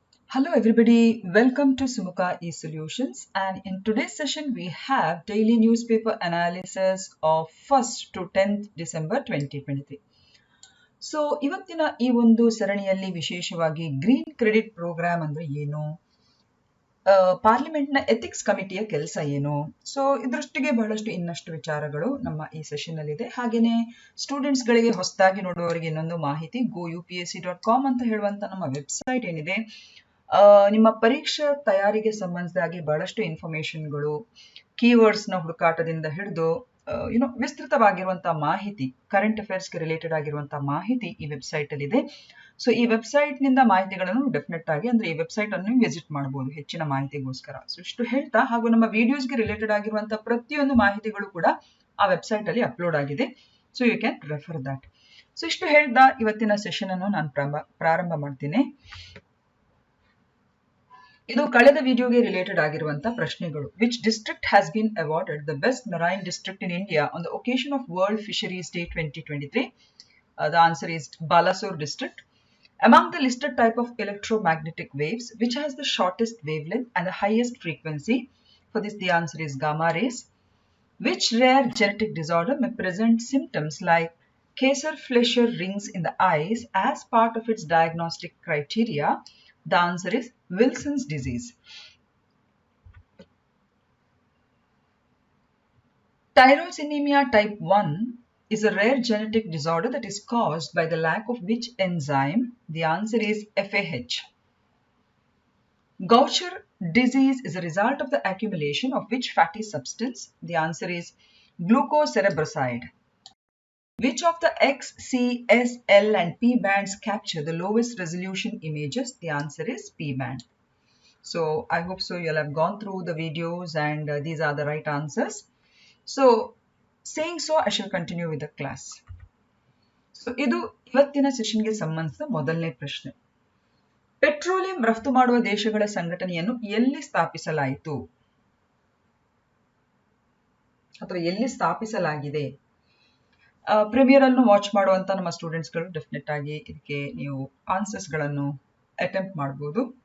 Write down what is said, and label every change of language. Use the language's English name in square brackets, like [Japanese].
[English] Hello everybody, welcome to Sumukha eSolutions, and in today's session we have daily newspaper analysis of 1st to 10th December 2023. [Kannada] So ಇವತ್ತಿನ ಈ ಒಂದು ಸರಣಿಯಲ್ಲಿ ವಿಶೇಷವಾಗಿ green credit program ಅಂದ್ರೆ ಏನು, ಪಾರ್ಲಿಮೆಂಟ್ನ ethics ಕಮಿಟಿಯ ಕೆಲಸ ಏನು, ಸೊ ಇದರೊಟ್ಟಿಗೆ ಬಹಳಷ್ಟು ಇನ್ನಷ್ಟು ವಿಚಾರಗಳು ನಮ್ಮ ಈ ಸೆಷನ್ ಅಲ್ಲಿ ಇದೆ. ಹಾಗೇನೆ ಸ್ಟೂಡೆಂಟ್ಸ್ ಗಳಿಗೆ ಹೊಸದಾಗಿ ನೋಡುವವರಿಗೆ ಇನ್ನೊಂದು ಮಾಹಿತಿ, goupsc.com ಅಂತ ಹೇಳುವಂತ ನಮ್ಮ ವೆಬ್ಸೈಟ್ ಏನಿದೆ, ನಿಮ್ಮ ಪರೀಕ್ಷಾ ತಯಾರಿಗೆ ಸಂಬಂಧಿಸಿದಾಗಿ ಬಹಳಷ್ಟು ಇನ್ಫಾರ್ಮೇಶನ್ಗಳು, ಕೀವರ್ಡ್ಸ್ ನ ಹುಡುಕಾಟದಿಂದ ಹಿಡಿದು ವಿಸ್ತೃತವಾಗಿರುವಂತಹ ಮಾಹಿತಿ, ಕರೆಂಟ್ ಅಫೇರ್ಸ್ಗೆ ರಿಲೇಟೆಡ್ ಆಗಿರುವಂತಹ ಮಾಹಿತಿ ಈ ವೆಬ್ಸೈಟ್ ಅಲ್ಲಿ ಇದೆ. ಸೊ ಈ ವೆಬ್ಸೈಟ್ ನಿಂದ ಮಾಹಿತಿಗಳನ್ನು ಡೆಫಿನೆಟ್ ಆಗಿ ಅಂದ್ರೆ ಈ ವೆಬ್ಸೈಟ್ ಅನ್ನು ವಿಸಿಟ್ ಮಾಡಬಹುದು ಹೆಚ್ಚಿನ ಮಾಹಿತಿಗೋಸ್ಕರ. ಸೊ ಇಷ್ಟು ಹೇಳ್ತಾ, ಹಾಗೂ ನಮ್ಮ ವಿಡಿಯೋಸ್ಗೆ ರಿಲೇಟೆಡ್ ಆಗಿರುವಂತಹ ಪ್ರತಿಯೊಂದು ಮಾಹಿತಿಗಳು ಕೂಡ ಆ ವೆಬ್ಸೈಟ್ ಅಲ್ಲಿ ಅಪ್ಲೋಡ್ ಆಗಿದೆ. [English] So you can refer that. [Kannada] So ಇಷ್ಟು ಹೇಳ್ತಾ ಇವತ್ತಿನ ಸೆಷನ್ ಅನ್ನು ನಾನು ಪ್ರಾರಂಭ ಮಾಡ್ತೀನಿ. ಇದು ಕಳೆದ ವಿಡಿಯೋಗೆ ರಿಲೇಟೆಡ್ ಆಗಿರುವಂತಹ ಪ್ರಶ್ನೆಗಳು. [English] Which district has been awarded the best marine district in India on the occasion of world fisheries day 2023? The answer is Balasore district. Among the listed type of electromagnetic waves, which has the shortest wavelength and the highest frequency? For this the answer is gamma rays. Which rare genetic disorder may present symptoms like Kayser-Fleischer rings in the eyes as part of its diagnostic criteria? The answer is Wilson's disease. Tyrosinemia type 1 is a rare genetic disorder that is caused by the lack of which enzyme? The answer is FAH. Gaucher disease is a result of the accumulation of which fatty substance? The answer is glucocerebroside. Which of the X, C, S, L and P bands capture the lowest resolution images? The answer is P band. So I hope so you'll have gone through the videos and these are the right answers. So saying so, I shall continue with the class. [Kannada] So ಇದು ಇವತ್ತಿನ ಸೆಷನ್ಗೆ ಸಂಬಂಧಿಸಿದ ಮೊದಲನೇ ಪ್ರಶ್ನೆ. Petroleum ರಫ್ತು ಮಾಡುವ ದೇಶಗಳ ಸಂಘಟನೆಯನ್ನು ಎಲ್ಲಿ ಸ್ಥಾಪಿಸಲಾಯಿತು ಅಥವಾ ಎಲ್ಲಿ ಸ್ಥಾಪಿಸಲಾಗಿದೆ? ಪ್ರೀಮಿಯರ್ ಅನ್ನು ವಾಚ್ ಮಾಡುವಂತ ನಮ್ಮ ಸ್ಟೂಡೆಂಟ್ಸ್ ಗಳು ಡೆಫಿನೆಟ್ ಆಗಿ ಇದಕ್ಕೆ ನೀವು ಆನ್ಸರ್ಸ್ ಗಳನ್ನು ಅಟೆಂಪ್ಟ್ ಮಾಡಬಹುದು.